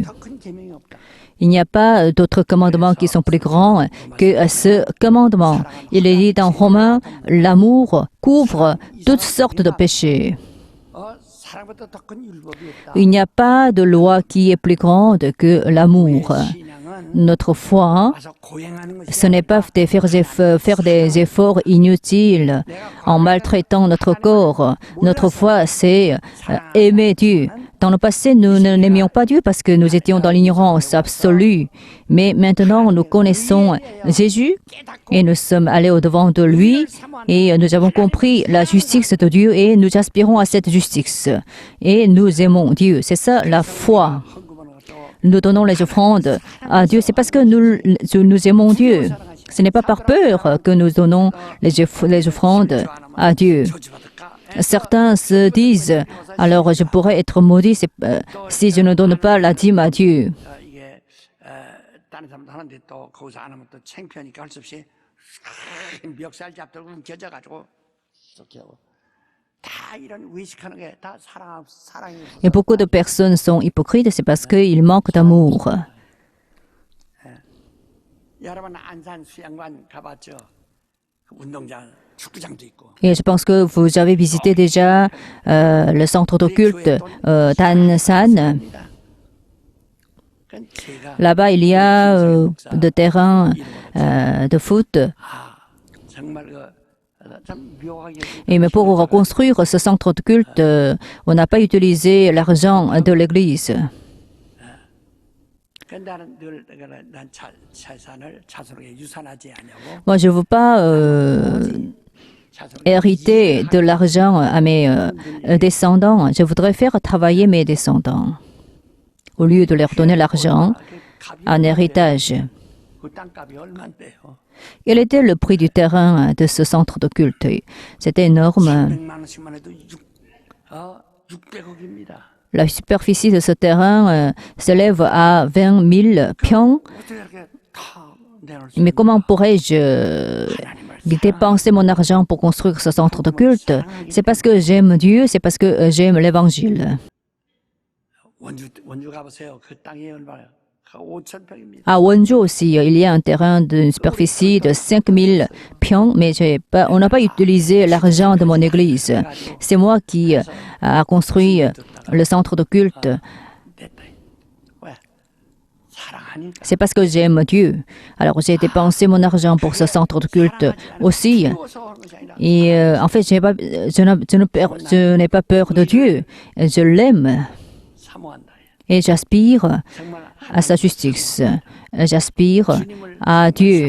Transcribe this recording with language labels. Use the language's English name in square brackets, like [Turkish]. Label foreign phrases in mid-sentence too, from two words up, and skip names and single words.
[French] Il n'y a pas d'autres commandements qui sont plus grands que ce commandement. Il est dit dans Romains, l'amour couvre toutes sortes de péchés. Il n'y a pas de loi qui est plus grande que l'amour. Notre foi, [Korean] 와서 고행하는 것이 [French] ce n'est pas faire des efforts inutiles en maltraitant notre corps. Notre foi, c'est aimer Dieu. Dans le passé, nous n'aimions pas Dieu parce que nous étions dans l'ignorance absolue. Mais maintenant, nous connaissons Jésus et nous sommes allés au-devant de lui et nous avons compris la justice de Dieu et nous aspirons à cette justice. Et nous aimons Dieu. C'est ça la foi. [Korean] 헌금하는 것도 [French] Nous donnons les offrandes à Dieu. C'est parce que nous aimons Dieu. Ce n'est pas par peur que nous donnons les offrandes à Dieu. [Korean] 저주받을까? [French] Certains se disent, alors je pourrais être maudit si je ne donne pas la dîme à Dieu. [Korean] 이게 다른 사람도 하는데 또 거기서 안 하면 또 창피하니까 할 수 없이 멱살 잡들고 겨져가지고 이렇게 하고 다 이런 의식하는 게 다 사랑이 [French] Et beaucoup de personnes sont hypocrites, c'est parce qu'ils manquent d'amour. [Korean] 여러분 안산 수양관 가봤죠? 그 운동장 축구장도 있고 [French] Et je pense que vous avez visité déjà le centre de culte d'Ansan. [Korean] 제가 [French] Là-bas, il y a des terrains de foot. [Korean] 정말 참 묘하게 [French] Mais pour reconstruire ce centre de culte, on n'a pas utilisé l'argent de l'Église. [Korean] 나는 늘 난 재산을 자손에게 유산하지 않냐고 [French] Moi, je ne veux pas hériter de l'argent à mes descendants. Je voudrais faire travailler mes descendants au lieu de leur donner l'argent en héritage. [Korean] 그 땅값이 얼마인데요? [French] Quel était le prix du terrain de ce centre de culte? C'était énorme. [Korean] 100만 원씩만 해도 600억입니다. [French] La superficie de ce terrain s'élève à 20 000 pions. [Korean] 어떻게 이렇게 다 내놓을 수 [French] Mais comment pourrais-je dépenser mon argent pour construire ce centre de culte? C'est parce que j'aime Dieu, c'est parce que j'aime l'Évangile. [Korean] 원주 가보세요. 그 땅이 얼마예요? 5,000평입니다. [French] À Wonju aussi, il y a un terrain d'une superficie de 5 000 pions, mais on n'a pas utilisé l'argent de mon église. C'est moi qui a construit le centre de culte. [Korean] 내 땅이. 왜? 사랑하니까. [French] C'est parce que j'aime Dieu. Alors j'ai dépensé mon argent pour ce centre de culte aussi. [Korean] 키워서 하는 것이 아니라 [French] Et en fait, je n'ai pas peur de Dieu. Je l'aime [Korean] 사모한다. [French] et j'aspire [Korean] 정말 [French] à sa justice. J'aspire à Dieu.